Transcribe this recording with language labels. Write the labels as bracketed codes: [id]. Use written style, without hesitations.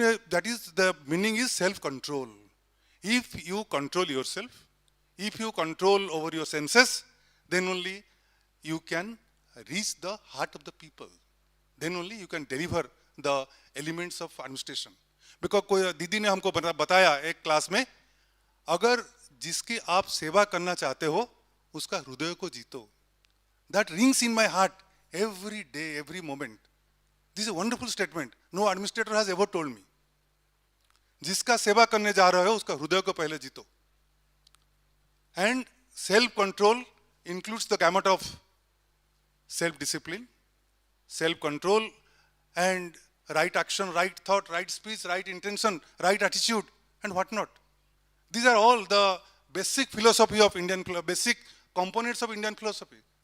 [en] That is, the meaning is self-control. If you control yourself, if you control over your senses, then only you can reach the heart of the people. Then only you can deliver the elements of administration. Because [hi] कोई दीदी ने हमको बताया एक class में, अगर जिसकी आप सेवा करना चाहते हो, उसका हृदय को जीतो. [en] That rings in my heart every day, every moment. This is a wonderful statement. No administrator has ever told me. [hi] जिसका सेवा करने जा रहे हो, उसका हृदय को पहले जीतो. [en] And self-control includes the gamut of self-discipline, self-control, and right action, right thought, right speech, right intention, right attitude, and whatnot. These are all the basic philosophy of Indian, basic components of Indian philosophy.